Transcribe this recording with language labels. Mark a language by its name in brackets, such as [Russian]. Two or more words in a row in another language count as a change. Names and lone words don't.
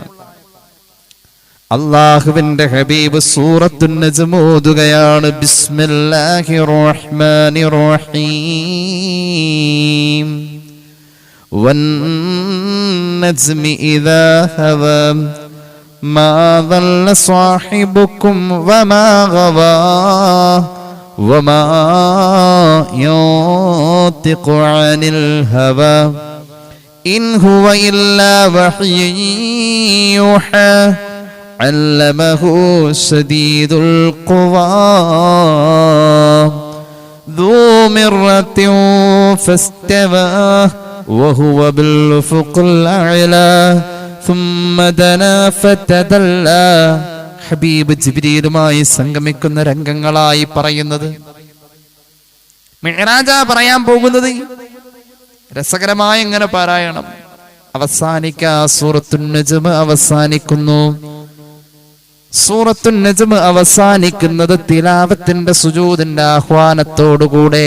[Malayalam] അല്ലാഹുവിന്റെ ഹബീബ് സൂറത്തുൻ നജ്ം ഓതുകയാണ്, [Arabic] بسم الله الرحمن الرحيم والنجم إذا هوى ما ضل صاحبكم وما غوى وما ينطق عن الهوى إن هو إلا وحي يوحى علمه شديد القوى ذو مرة فاستوى وهو بالأفق الأعلى ثم دنا فتدلى. [Malayalam] ഹബീബ് ജിബ്രീലുമായി സംഗമിക്കുന്ന രംഗങ്ങളായി പറയുന്നത്. മിഅ്റാജ പറയാൻ പോകുന്നത്. രസകരമായ ഇങ്ങനെ പാരായണം. സൂറത്തുൻ നജ്ം അവസാനിക്കുന്നു. സൂറത്തുൻ നജ്ം അവസാനിക്കുന്നത് തിലാവത്തിന്റെ സുജൂദിന്റെ ആഹ്വാനത്തോടുകൂടെ.